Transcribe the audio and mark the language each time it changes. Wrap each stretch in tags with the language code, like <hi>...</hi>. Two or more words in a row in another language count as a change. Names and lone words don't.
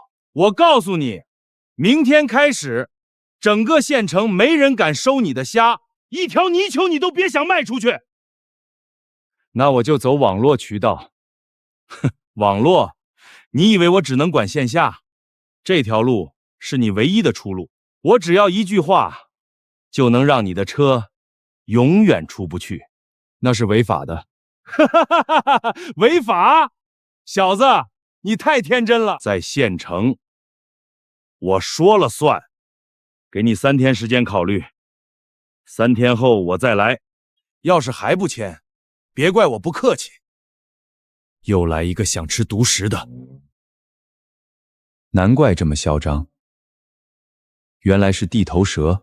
<zh>我告訴你，明天開始，整個縣城沒人敢收你的蝦， 一條泥鰍你都別想賣出去。那我就走網絡渠道。哼，網絡？你以為我只能管線下？這條路是你唯一的出路。我只要一句話，就能讓你的車永遠出不去。那是違法的。哈哈哈哈哈哈！違法？小子，你太天真了。在縣城，我說了算。給你3天時間考慮，3天後我再來。要是還不簽，別怪我不客氣。又來一個想吃獨食的，難怪這麼囂張，原來是地頭蛇。</zh>